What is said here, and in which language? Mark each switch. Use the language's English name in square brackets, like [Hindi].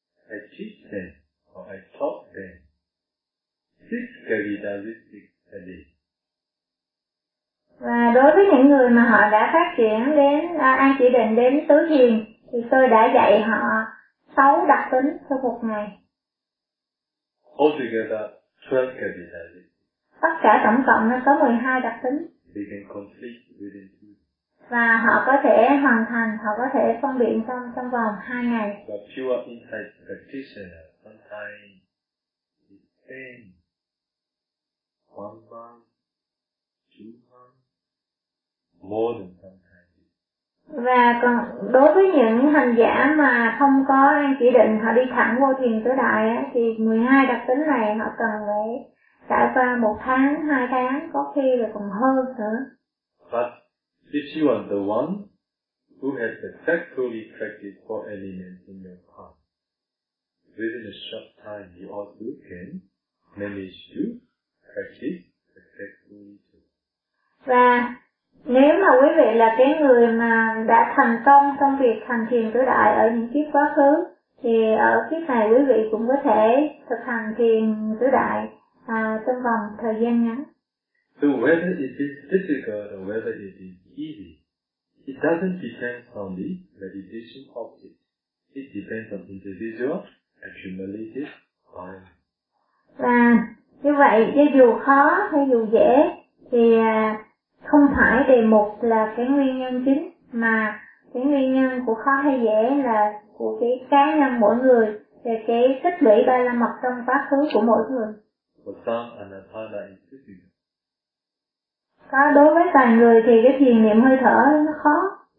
[English] I teach them, or I taught them, six characteristics a day. [Vietnamese] Và đối với những người mà họ đã phát triển đến an chỉ định đến tứ thiền, thì tôi đã dạy họ sáu đặc tính trong một ngày. [English] Altogether, 12 characteristics. [Vietnamese] Tất cả tổng cộng nó có 12 đặc tính. [English] They can complete within two. [Vietnamese] và họ có thể hoàn thành, họ có thể phân biện trong trong vòng 2 ngày. [English] The pure insight practitioner sometimes it takes 1 month, 2 months, more than sometimes. [Vietnamese] Và còn đối với những hành giả mà không có an chỉ định, họ đi thẳng vô thiền tứ đại á, thì 12 đặc tính này họ cần phải trải qua 1 tháng, 2 tháng, có khi là còn hơn nữa. [English] But if you are the one who has successfully practiced 4 elements in your path, within a short time you also can manage to practice successfully too. [Vietnamese] Và nếu mà quý vị là cái người mà đã thành công trong việc hành thiền tứ đại ở những kiếp quá khứ, thì ở kiếp này quý vị cũng có thể thực hành thiền tứ đại trong vòng thời gian ngắn. [English] So whether it is difficult or whether it is easy, it doesn't depend on the meditation object. It depends on individual accumulated mind. [Vietnamese] Và như vậy, dù khó hay dù dễ, thì không phải đề mục là cái nguyên nhân chính, mà cái nguyên nhân của khó hay dễ là của cái cá nhân mỗi người, về cái tích lũy ba la mật trong quá khứ của mỗi người. [English] For some, anapana is difficult. [Vietnamese] Có đối với toàn người thì cái thiền niệm hơi thở nó khó.